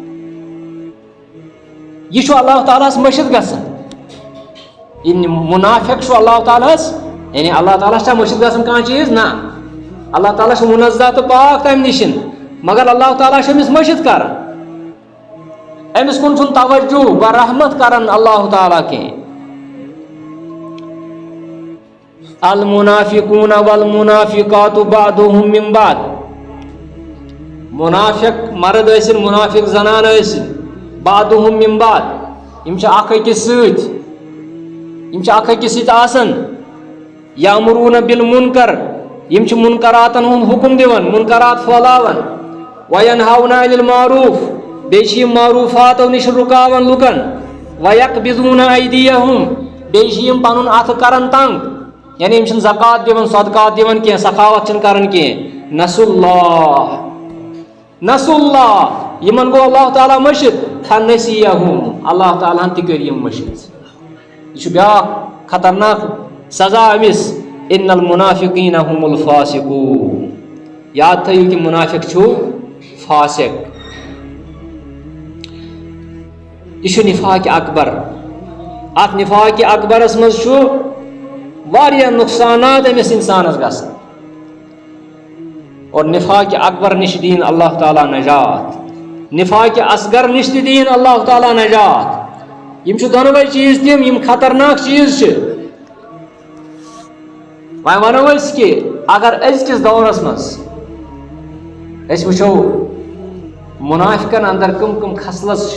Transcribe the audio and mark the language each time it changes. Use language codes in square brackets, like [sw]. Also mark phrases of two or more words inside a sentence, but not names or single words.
[ks] یہ چھُ اللہ تعالیٰ ہس مٔشِد گژھان یہِ مُنافِق چھُ اللہ تعالیٰ ہس یعنی اللہ تعالیٰ چھا مٔشِد گژھان کانٛہہ چیٖز نہ اللہ تعالیٰ چھُ مُنزہ تہٕ پاک تمہِ نِش مگر اللہ تعالیٰ چھُ أمِس مٔشِد کران أمِس کُن چھُنہٕ توجہ برحمت کران اللہ تعالیٰ کینٛہہ [ar] المنافقون والمنافقات بعضهم من بعض [ks] منافق مرد ٲسِن منافق زنان ٲسِن [ar] بعضهم من بعض [ks] یم چھ اکھ أکِس سۭتۍ یم چھ اکھ أکِس سۭتۍ آسان [ar] یامرون بالمنکر [ks] یم چھ منکراتن ہُنٛد حکم دِوان منکرات پھٲلاوان [ar] وینہون عن المعروف [ks] بیٚیہِ چھِ یم معروفاتو نش رُکاوان لُکن [ar] ویقبضون ایدیہم [ks] بیٚیہِ چھِ یم پنُن اتھٕ کران تنگ یعنی یم چھنہٕ زکات دِوان صدقات دِوان کینٛہہ سخاوت چھنہٕ کران کینٛہہ [ar] نسوا اللہ [ks] یمن گوٚو اللہ تعالیٰ مٔشِد فنسیہم اللہ تعالیٰ ہن تہِ کٔرۍ یم مٔشِد یہ چھُ بیاکھ خطرناک سزا أمِس [ar] ان المنافقین هم الفاسقون [ks] یاد تھٲیِو کہ منافق چھُ فاسق یہ چھُ نفاق اکبر اتھ نفاق اکبرس منٛز چھُ واریاہ نقصانات أمِس انسانس گژھان اور نفاق اکبر نش دین اللہ تعالیٰ نجات نفاق اصغر نش تہِ دین اللہ تعالیٰ نجات یم چھِ دۄنوَے چیٖز تِم یم خطرناک چیٖز چھِ وۄنۍ وَنو أسۍ کہِ اگر أزکِس دورس منٛز أسۍ وٕچھو منافقن اندر کم کم خصلت چھِ